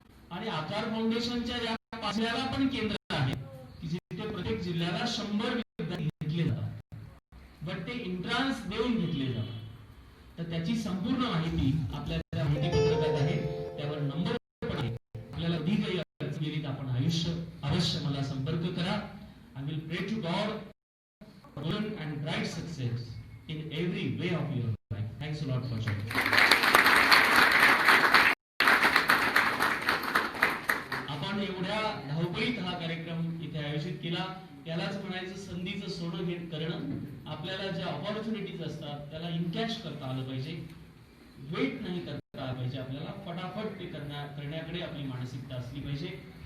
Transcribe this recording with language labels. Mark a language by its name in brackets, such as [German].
[Marathi] आणि आकार फाउंडेशनच्या या 5 जिल्ह्याला पण केंद्र आहे की जिथे प्रत्येक जिल्ह्याला 100 विद्यार्थी घेतले जातात, बट ते एंट्रन्स देऊन घेतले जातात. तर त्याची संपूर्ण माहिती आपल्या त्या माहिती पत्रकात आहे, त्यावर नंबर पण आहे. आपल्याला कधी काही अडचण गेली तर आपण अवश्य मला संपर्क करा. [English] I will pray to God for good and bright success in every way of your life. Thanks a lot for joining. [Marathi] आपण एवढ्या धावपळीत हा कार्यक्रम इथे आयोजित केला, त्यालाच म्हणायचं संधीचं सोनं घेत करणं. आपल्याला ज्या ऑपॉर्च्युनिटीज असतात त्याला इनकॅश करता आलं पाहिजे, वेट नाही करता आलं पाहिजे. आपल्याला फटाफट ते करण्याकडे आपली मानसिकता असली पाहिजे.